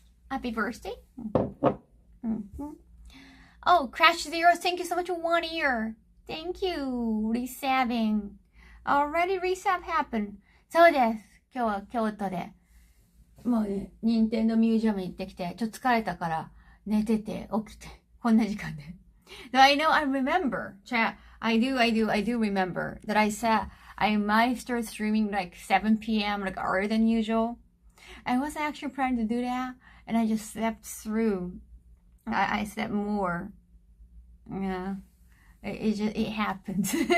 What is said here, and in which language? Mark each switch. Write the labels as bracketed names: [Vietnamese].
[English] Happy birthday. Oh, Crash Zero, thank you so much for 1 year. Thank you. Resabbing. Already resab happened. [Japanese] そうです。今日は京都で。もうね、任天堂ミュージアムに行ってきて、ちょっと疲れたから寝てて起きて、こんな時間で。 [English] So I know, I remember, chat. I do remember that I said I might start streaming like 7 p.m. like earlier than usual. I wasn't actually planning to do that, and I just slept through. I slept more. Yeah, it happened.